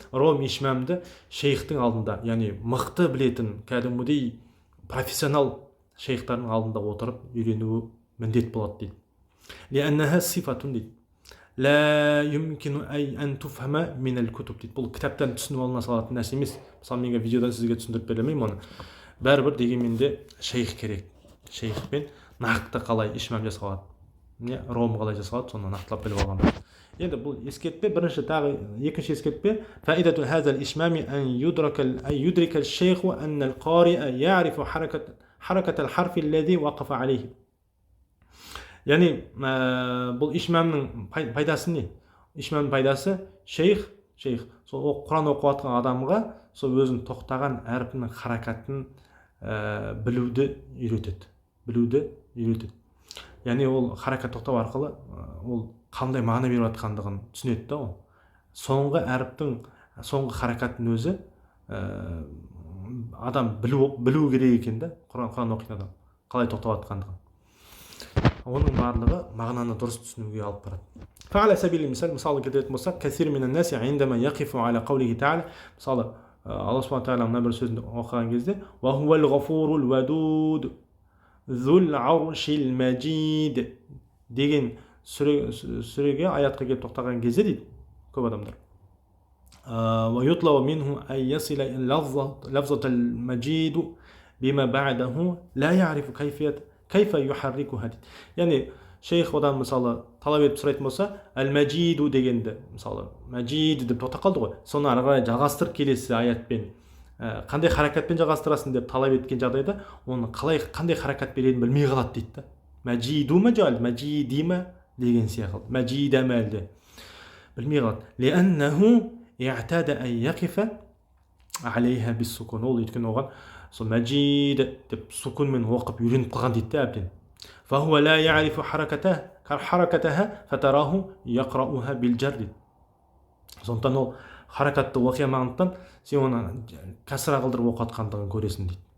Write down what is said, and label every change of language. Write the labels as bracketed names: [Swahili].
[Kazakh] Раум, ишмамды шейхтің алдында, яғни мықты білетін, кәдімгідей профессионал шейхтардың алдында отырып үйренуі міндет болады дейді. [Arabic] لأنها صفة [Kazakh] дейді. [Arabic] لا يمكن أن تفهم من الكتب дейді. [Kazakh] Бұл кітаптан түсініп алына салатын нәрсе емес. Мысалы, менге видеодан сізге түсіндіріп бере алмаймын оны. Бәрібір дегенмен де шейх керек. Шейхпен нақты қалай ишмам жасалады, раум қалай жасалады, соны нақтылап біліп алған. Енді бұл ескертпе. Бірінші тағы екінші ескертпе: [Arabic] فائدة هذا الإشمام أن يدرك الشيخ أن القارئ يعرف حركة الحرف الذي وقف عليه. [Kazakh] Яғни бұл ишмамның пайдасы не? Ишмамның пайдасы шейх сол Құран оқып жатқан адамға сол өзін тоқтаған әріпінің харакатын білуді үйретеді. Яғни ол харакат тоқтау арқылы ол қандай мағына беріп жатқандығын түсінеді да ол. Соңғы әріптің соңғы харакатын өзі адам білу керек екен да, Құран оқитын адам қалай тоқтап жатқандығын. Оның барлығы мағынаны дұрыс түсінуге алып барады. [Arabic] فعلى سبيل المثال, [Kazakh] мысалы келтіретін болсақ, [Arabic] كثير من الناس عندما يقف على قوله تعالى, [Kazakh] мысалы Алла Субхана тағала мына бір сөзді оқыған кезде, [Arabic] وهو الغفور الودود ذو العرش المجيد [Kazakh] деген сүреге, аятқа келіп тоқтаған кезде дейді көп адамдар, [Arabic] ويطلب منه أن يصل لفظة المجيد بما بعده لا يعرف كيف يحركها дейді. [Kazakh] Яғни шейх одан мысалы талап етіп сұрайтын болса, әл-мәжиду дегенді, мысалы мәжид деп тоқтап қалды ғой, соны ары қарай жалғастыр келесі аятпен, қандай харакатпен жалғастырасың деп талап еткен жағдайда оны қандай харакат беретінін білмей қалады дейді да. Мәжиду ма жал, мәжиди ма деген сияқты, мәжида ма әлде білмей қалады. [Arabic] لأنه اعتاد أن يقف عليها بالسكون. [Kazakh] Ол өйткені оған сол мәжид деп сукунмен оқып үйреніп қалған дейді да әбден. [Arabic] فهو لا يعرف حركتها فتراه يقرأها بالجر. [Kazakh] Сондықтан ол харакатты оқымағандықтан сен оны кәсіра қылдырып оқытқандығын көресің дейді.